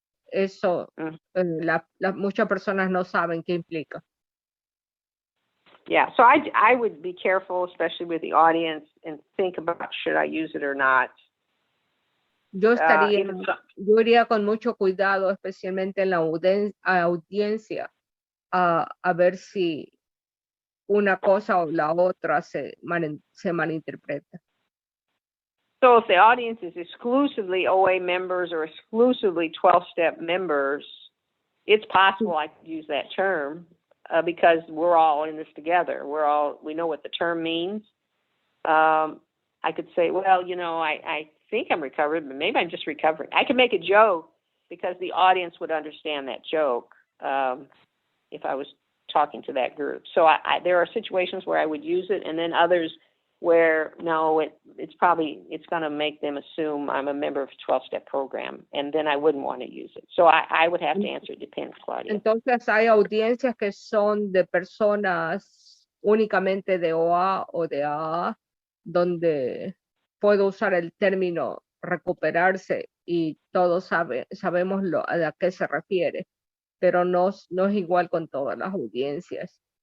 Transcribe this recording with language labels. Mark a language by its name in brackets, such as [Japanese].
[Spanish] Eso muchas personas no saben qué implica. [English] Yeah, so I would be careful, especially with the audience, and think about, should I use it or not. [Spanish] Yo iría con mucho cuidado, especialmente en la audiencia, a ver si una cosa o la otra se malinterpreta. [English] So if the audience is exclusively OA members or exclusively 12-step members, it's possible I could use that term because we're all in this together. We know what the term means. I could say, well, I think I'm recovered, but maybe I'm just recovering. I could make a joke because the audience would understand that joke if I was talking to that group. So there are situations where I would use it, and then others where no, it's going to make them assume I'm a member of a 12-step program, and then I wouldn't want to use it. So I would have to answer, it depends, Claudia. [Spanish] Entonces hay audiencias que son de personas únicamente de OA o de AA, donde puedo usar el término recuperarse y todos sabemos a qué se refiere, pero no es igual con todas las audiencias.